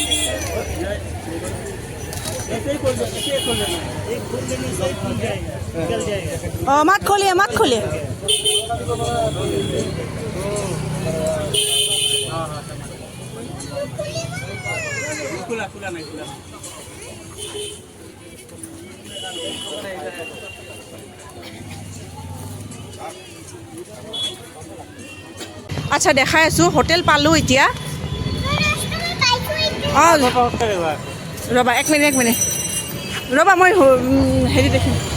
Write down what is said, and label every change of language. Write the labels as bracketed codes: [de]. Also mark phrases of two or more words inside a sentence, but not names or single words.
[hi] ऐसे ही खोल सकते, ऐसे खोल देना, एक खोल देने से खुल जाएगा, निकल जाएगा। मत खोलिए मत खोलिए। खुला खुला नहीं खुला। [as] আচ্ছা দেখাই আছোঁ, হোটেল পালোঁ এতিয়া। অঁ ৰ'বা এক মিনিট ৰ'বা, মই হেৰি দেখিম।